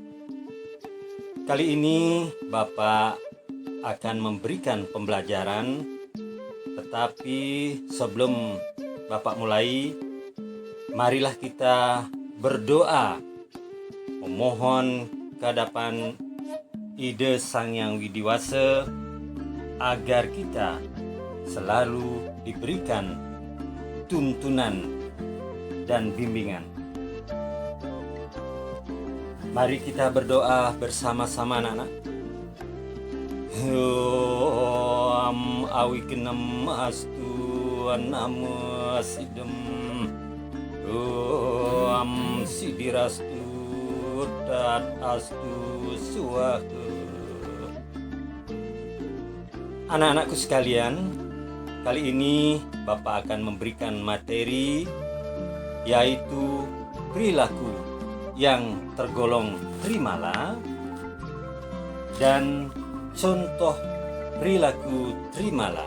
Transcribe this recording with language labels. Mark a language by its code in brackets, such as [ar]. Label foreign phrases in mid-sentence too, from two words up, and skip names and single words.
[id] Kali ini Bapak akan memberikan pembelajaran, tetapi sebelum Bapak mulai, marilah kita berdoa memohon kehadapan Ide Sang Yang Widiwasa agar kita selalu diberikan tuntunan dan bimbingan. Mari kita berdoa bersama-sama anak-anak. [sa] Om awikenem astu anama sidem. Om sidirastu tat astu suwaha. [id] Anak-anakku sekalian, kali ini Bapak akan memberikan materi yaitu perilaku yang tergolong terimalah dan contoh perilaku terimalah.